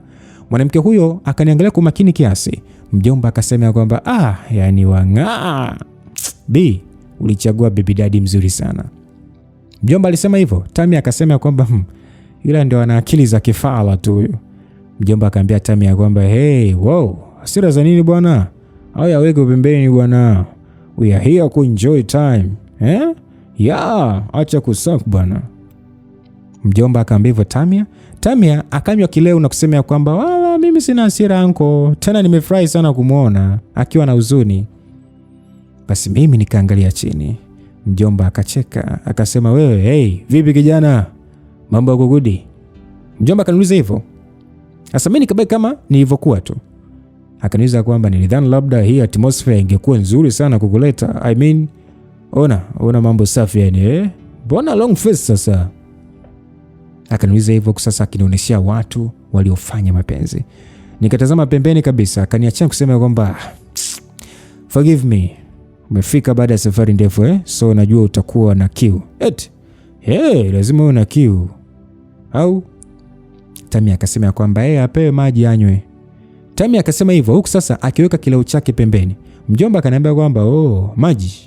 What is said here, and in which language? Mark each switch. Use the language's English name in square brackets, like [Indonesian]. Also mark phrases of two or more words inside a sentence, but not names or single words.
[Swahili] Mwanamke huyo akaniangalia kwa makini kiasi. Mjomba akasema kwamba yani wang'aa. B, ulichagua [English] baby daddy [Swahili] mzuri sana. Mjomba alisema hivyo. Tamia akasema kwamba yule ndio ana akili za kifala tu huyo. Mjomba akaambia Tamia kwamba [English] hey, wow, [Swahili] hasira za nini bwana? Au yaweke pembeni bwana. [English] We are here to enjoy time. [Swahili] Acha kusuck bwana. Mjomba akaambia hivyo Tamia. Tamia akanywa kileo na kusema kwamba wala mimi sina hasira anko. Tena nimefurahi sana kumuona akiwa na huzuni. Basi mimi nikaangalia chini. Mjomba akacheka, akasema wewe, hey, vipi kijana? Mambo yako good? Mjomba akaniuliza hivyo. Sasa mimi nikabaki kama nilivyokuwa tu. Akaniuliza kwamba nilidhani labda hii atmosphere ingekuwa nzuri sana kukuleta. [English] I mean, [Swahili] ona mambo safi yani, Mbona [English] long face [Swahili] sasa? Akaniuliza hivyo sasa akinionyeshia watu waliofanya mapenzi. Nikatazama pembeni kabisa, akaniachia kusema kwamba [English] forgive me. [Swahili] Umefika baada ya safari ndefu so najua utakuwa na kiu. Lazima uwe na kiu. Au Tamia akasema kwamba apewe maji anywe. Tamia akasema hivyo huku sasa akiweka kileo chake pembeni. Mjomba akaniambia kwamba maji.